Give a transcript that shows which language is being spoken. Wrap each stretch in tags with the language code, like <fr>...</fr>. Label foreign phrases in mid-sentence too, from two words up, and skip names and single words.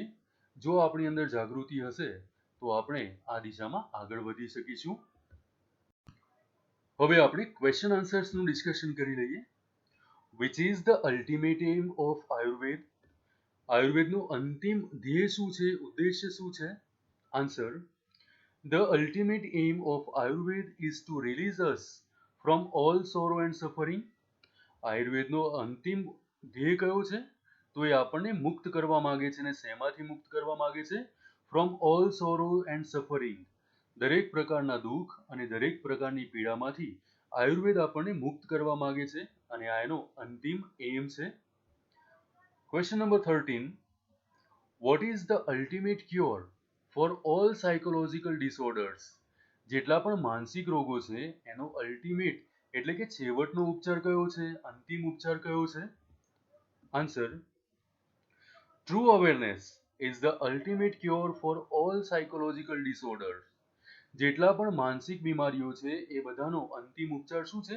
<gu>જો આપણી અંદર જાગૃતિ હશે તો આપણે આ દિશામાં આગળ વધી શકીશું. હવે આપણે</gu> <en>question answersનું</en> <gu>ડિસ્કશન કરી લઈએ.</gu> <en>which is the ultimate aim of Ayurveda?</en> <gu>આયુર્વેદનું અંતિમ ધ્યેય શું છે, ઉદ્દેશ્ય શું છે? આન્સર.</gu> <en>The ultimate aim of Ayurveda is to release us from all sorrow and suffering.</en> <gu>આયુર્વેદનો અંતિમ ધ્યેય કયો છે? તો એ આપણને મુક્ત કરવા માંગે છે. અને શેમાંથી મુક્ત કરવા માંગે છે?</gu> <en>from all sorrow and suffering.</en> <gu>દરેક પ્રકારના દુઃખ અને દરેક પ્રકારની પીડામાંથી આયુર્વેદ આપણને મુક્ત કરવા માંગે છે અને આ એનો અંતિમ એમ છે.</gu> <en>Question number 13. What is the ultimate cure for all psychological disorders?</en> <gu>જેટલા પણ માનસિક રોગો છે એનો અલ્ટિમેટ એટલે કે છેવટનો ઉપચાર કયો છે, અંતિમ ઉપચાર કયો છે?</gu> <en>answer: true awareness is the ultimate cure for all psychological disorders.</en> <gu>જેટલા પણ માનસિક બીમારીઓ છે એ બધાનો અંતિમ ઉપચાર શું છે?</gu>